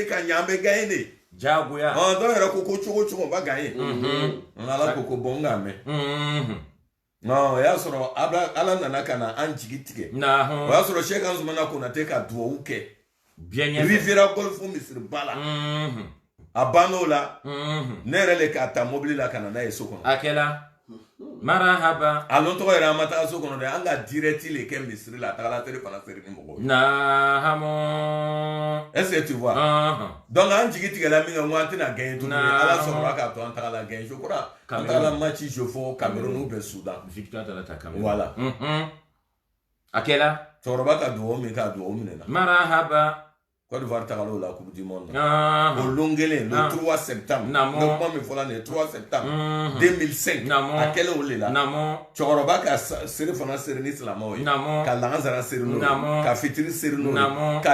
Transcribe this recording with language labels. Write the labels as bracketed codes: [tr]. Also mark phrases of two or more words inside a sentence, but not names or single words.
[bm] ka ɲɛ an bɛ gagné de jagoya dɔw yɛrɛ ko cogo o b'a gagné ala ko bon n k'a mɛn o y'a sɔrɔ ala nana ka na an jigi tigɛ o y'a sɔrɔ Sheikh Anzumana Konate ka duwawu kɛ Riviera Golf misiri ba la a bann'o la ne yɛrɛ le k'a ta mobili la ka na n'a ye so kɔnɔ a kɛla marahaba a lon tɔgɔ yɛrɛ an ma taga so kɔnɔ dɛ an ka direct le kɛ misiri la a tagala tele fana seri ni mɔgɔw [fr] est-ce que tu vois donc [bm] an jigi tigɛla min kɛ n ko an tɛna gagné tuguni ala sɔrɔla k'a to an tagala gagné je crois an tagala match jeu fɔ Cameroun [fr] ou bien [bm] Soudan victoire taara ta Cameroun voilà a kɛla cɛkɔrɔba ka duwawu min k'a duwawu minɛ na marahaba Côte d'Ivoire tagala o la [fr] Coupe du Monde [bm] o don kelen le 3 septembre ne kuma min fɔla nin ye 3 septembre 2005 a kɛlen o le la cɛkɔrɔba ka seri fana seri ni silamɛw ye ka lansara seri n'o ye ka fitiri seri n'o ye ka